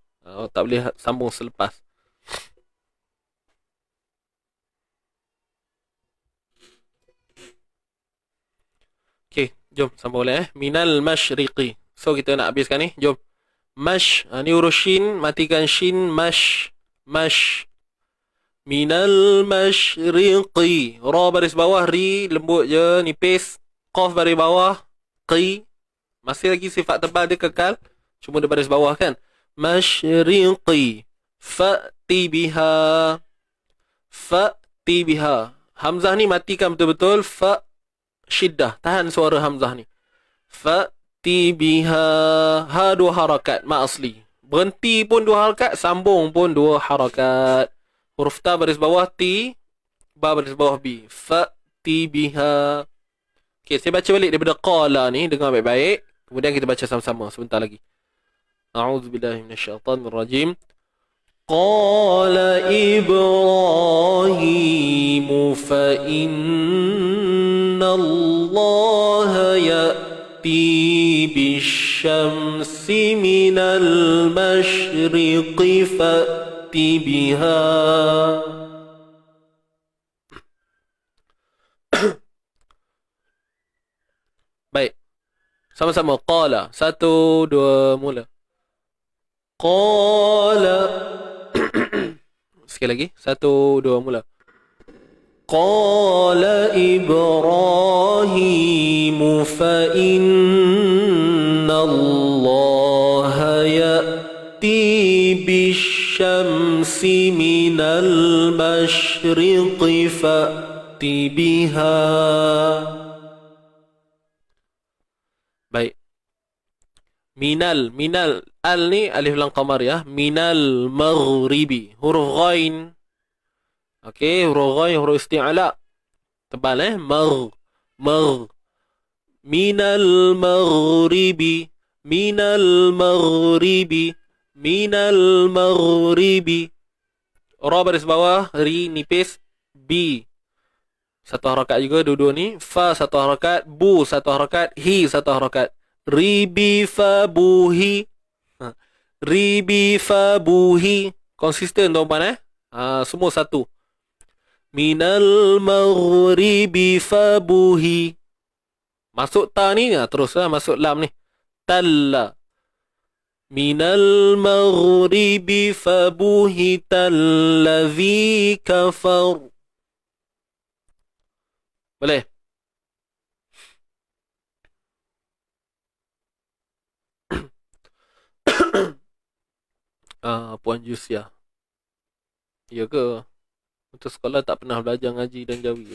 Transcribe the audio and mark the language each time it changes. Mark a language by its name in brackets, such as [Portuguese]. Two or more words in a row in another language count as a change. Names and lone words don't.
[Malay] Tak boleh sambung selepas. Okay, jom sambung boleh [Arabic] من المشرق. [Malay] So kita nak habiskan ni. Jom. Mash. Ni huruf shin. Matikan shin. [Arabic] Mash. Mash. من المشرق. [Malay] Ra baris bawah. Ri lembut je. Nipis. Qaf baris bawah. Qi. Masih lagi sifat tebal dia kekal. Cuma dia baris bawah kan. [Arabic] مشرق فأت بها. فأت بها. [Malay] Hamzah ni matikan betul-betul. Fa' syiddah. Tahan suara hamzah ni. [Arabic] فأت بها. [Malay] Ha dua harakat. Ma asli. Berhenti pun 2 harakat, sambung pun 2 harakat. Huruf ta baris bawah ti, ba baris bawah bi. [Arabic] فأت بها. [Malay] Okey, saya baca balik daripada qala ni, dengar baik-baik. Kemudian kita baca sama-sama sebentar lagi. [Arabic] أعوذ بالله من الشيطان الرجيم. قال إبراهيم فإن الله يأتي بالشمس من المشرق فأت بها. [Malay] Baik. Sama-sama. Qala. 1, 2, mula. Qala. Sekali lagi. 1, 2, mula. [Arabic] قال إبراهيم فإن الله يأتي بالشمس من المشرق فأت بها. [Malay] Baik. Minal al ni alif lam qamar ya. [Arabic] من المغرب. [Malay] Huruf ghain. Okey, huruf ghain huruf isti'la. Tebal mag. [Arabic] من المغرب. من المغرب. [Malay] Ra baris bawah, ri nipis, bi. 1 harakat juga dua-dua ni. Fa 1 harakat, bu 1 harakat, hi 1 harakat. [Arabic] رب فبه. رب فبه. [Malay] Konsisten tuan-tuan semua satu. [Arabic] من المغرب فبهت. [Malay] Masuk ta ni terus masuk lam ni. [Arabic] Talla. من المغرب فبهت الذي كفر. [Malay] Boleh? Puan Jusia. Ya ke? Untuk sekolah tak pernah belajar ngaji dan jawi.